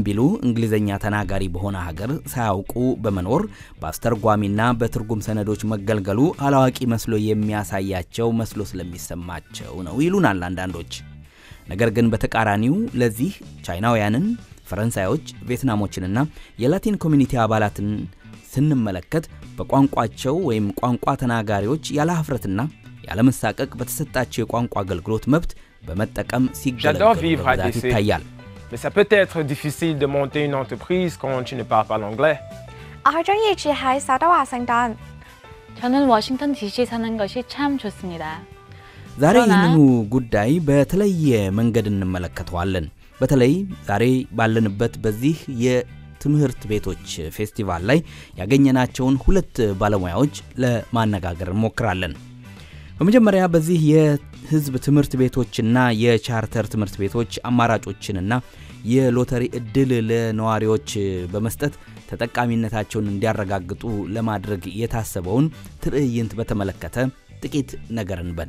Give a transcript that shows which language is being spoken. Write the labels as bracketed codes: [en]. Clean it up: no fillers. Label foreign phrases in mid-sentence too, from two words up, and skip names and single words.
[am] ቢሉ እንግሊዘኛ ተናጋሪ በሆነ ሀገር ሳያውቁ በመኖር በአስተርጓሚና በትርጉም ሰነዶች መገልገሉ አላዋቂ መስሎ የሚያሳያቸው መስሎ ስለሚሰማቸው ነው ይሉናል አንዳንዶች። ነገር ግን በተቃራኒው ለዚህ ቻይናውያንን፣ ፈረንሳዮች፣ ቪየትናሞችንና የላቲን ኮሚኒቲ አባላትን ስንመለከት በቋንቋቸው ወይም ቋንቋ ተናጋሪዎች ያለ ሀፍረትና ያለ መሳቀቅ በተሰጣቸው የቋንቋ አገልግሎት መብት በመጠቀም ሲገለገሉ ይታያል። [fr] Mais ça peut être difficile de monter une entreprise quand tu ne parles pas l'anglais. [ko] 저는 워싱턴 DC 사는 것이 참 좋습니다. [am] ዛሬ ይህንኑ ጉዳይ በተለየ መንገድ እንመለከተዋለን። በተለይ ዛሬ ባለንበት በዚህ የትምህርት ቤቶች ፌስቲቫል ላይ ያገኘናቸውን ሁለት ባለሙያዎች ለማነጋገር እንሞክራለን። በመጀመሪያ በዚህ የህዝብ ትምህርት ቤቶችና የቻርተር ትምህርት ቤቶች አማራጮችንና የሎተሪ እድል ለነዋሪዎች በመስጠት ተጠቃሚነታቸውን እንዲያረጋግጡ ለማድረግ የታሰበውን ትርኢት በተመለከተ ጥቂት ነገር እንበል።